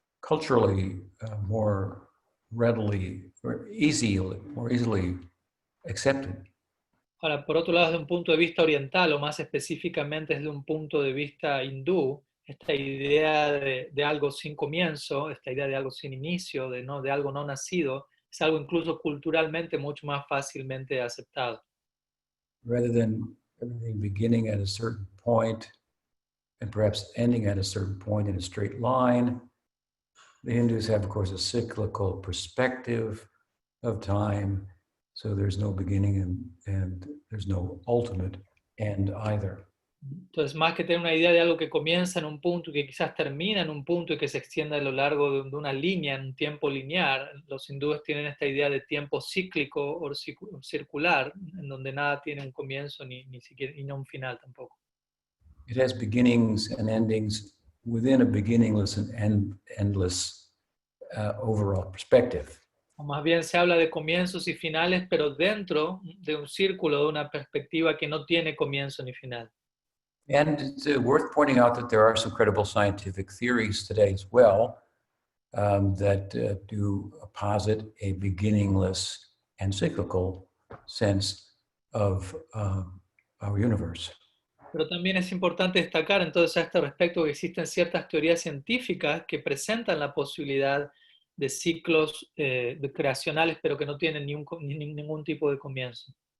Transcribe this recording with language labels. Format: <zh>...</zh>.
<en>culturally more readily or more easily accepted.</en> <es>Ahora, por otro lado, desde un punto de vista oriental, o más específicamente desde un punto de vista hindú, esta idea de algo sin comienzo, esta idea de algo sin inicio, de algo no nacido, es algo incluso culturalmente mucho más fácilmente aceptado.</es> <en>Rather than everything beginning at a certain point and perhaps ending at a certain point in a straight line, the Hindus have, of course, a cyclical perspective of time. So there's no beginning and there's no ultimate end either.</en> <es>Entonces, más que tener una idea de algo que comienza en un punto y que quizás termina en un punto y que se extiende a lo largo de una línea, en un tiempo lineal, los hindúes tienen esta idea de tiempo cíclico o circular, en donde nada tiene un comienzo ni siquiera, y no un final tampoco.</es> <en>It has beginnings and endings within a beginningless and endless overall perspective.</en> <es>O más bien se habla de comienzos y finales, pero dentro de un círculo, de una perspectiva que no tiene comienzo ni final.</es> <en>And it's worth pointing out that there are some credible scientific theories today as well that do posit a beginningless and cyclical sense of our universe.</en> <es>Pero también es importante destacar entonces a este respecto que existen ciertas teorías científicas que presentan la posibilidad de ciclos creacionales, pero que no tienen ningún tipo de comienzo.</es>